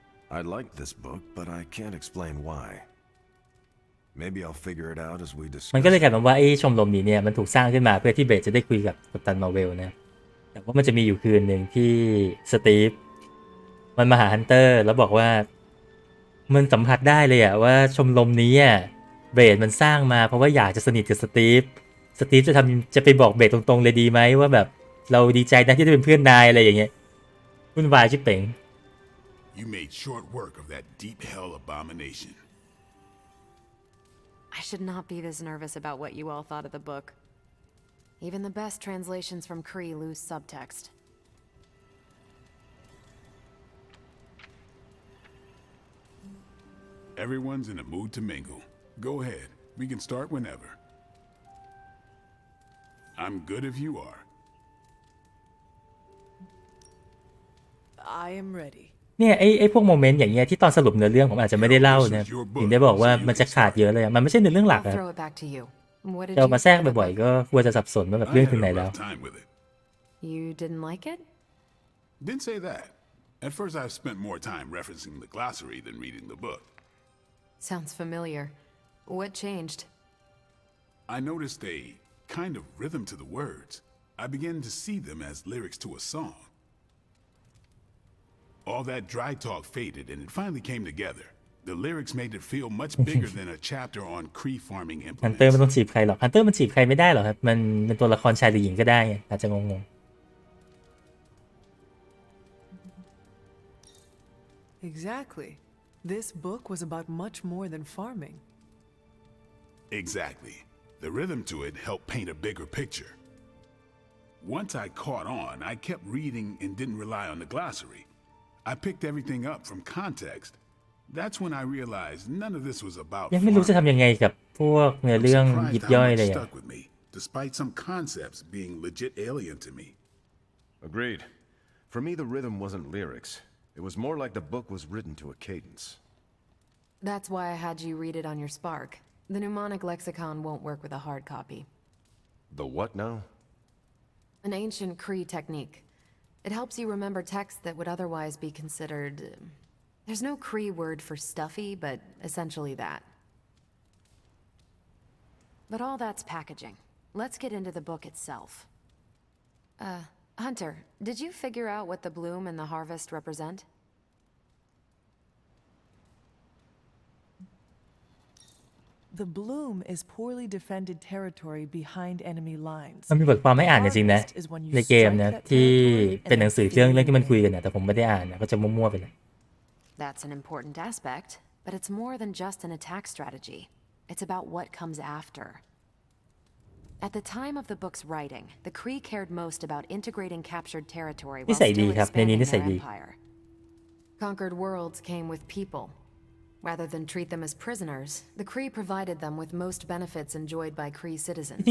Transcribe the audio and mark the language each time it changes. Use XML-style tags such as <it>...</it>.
<en>I like this book, but I can't explain why. Maybe I'll figure it out as we discuss.</en> <th>มันก็เลยกลายเป็นว่าไอ้ชมรมนี้เนี่ยมันถูกสร้างขึ้นมาเพื่อที่เบดจะได้คุยกับกัปตันมาร์เวลนะแต่ว่ามันจะมีอยู่คืนหนึ่งที่สตีฟมันมาหาฮันเตอร์แล้วบอกว่ามันสัมผัสได้เลยอะว่าชมรมนี้เบดมันสร้างมาเพราะว่าอยากจะสนิทกับสตีฟจะไปบอกเบดตรงๆเลยดีไหมว่าแบบเราดีใจนะที่ได้เป็นเพื่อนนายอะไรอย่างเงี้ยวุ่นวายชิบเป๋ง</th> <en>You made short work of that deep hell abomination. I should not be this nervous about what you all thought of the book. Even the best translations from Cree lose subtext. Everyone's in a mood to mingle. Go ahead. We can start whenever. I'm good if you are. I am ready.</en> <th>เนี่ยไอ้พวกโมเมนต์อย่างเงี้ยที่ตอนสรุปเนื้อเรื่องผมอาจจะไม่ได้เล่านะถึงได้บอกว่ามันจะขาดเยอะเลยมันไม่ใช่เนื้อเรื่องหลักอะจะเอามาแทรกบ่อยๆก็กลัวจะสับสนว่าแบบเรื่องถึงไหนแล้ว</th> <en>You didn't like it? Didn't say that. At first I spent more time referencing the glossary than reading the book. Sounds familiar. What changed? I noticed a kind of rhythm to the words. I began to see them as lyrics to a song. All that dry talk faded and it finally came together. The lyrics made it feel much bigger than a chapter on Cree farming</en> <th>ฮันเตอร์ ไม่ต้องจีบใครหรอกฮันเตอร์มันจีบใครไม่ได้หรอกครับมันเป็นตัวละครชายหรือหญิงก็ได้อาจจะงง</th> <en>Exactly. This book was about much more than farming. Exactly. The rhythm to it helped paint a bigger picture. Once I caught on, I kept reading and didn't rely on the glossary. I picked everything up from context. That's when I realized none of this was about</en> <th>ยังไม่รู้จะทำยังไงกับพวกเนื้อเรื่องยิบย่อยเลย</th> <en>stuck with me, despite some concepts being legit alien to me. Agreed. For me, the rhythm wasn't lyrics. It was more like the book was written to a cadence. That's why I had you read it on your Spark. The mnemonic lexicon won't work with a hard copy. The what now? An ancient Cree technique. It helps you remember texts that would otherwise be considered... There's no Cree word for stuffy, but essentially that. But all that's packaging. Let's get into the book itself. Hunter, did you figure out what the bloom and the harvest represent? The bloom is poorly defended territory behind enemy lines.</en> <th>มันมีบทความให้อ่านจริงๆนะในเกมนะที่เป็นหนังสือเรื่องที่มันคุยกันนะแต่ผมไม่ได้อ่านนะก็จะมั่วๆไปเลย</th> <en>That's an important aspect, but it's more than just an attack strategy. It's about what comes after. At the time of the book's writing, the Kree cared most about integrating captured territory while still expanding their empire. Conquered worlds came with people. Rather than treat them as prisoners, the Kree provided them with most benefits enjoyed by Kree citizens.</en>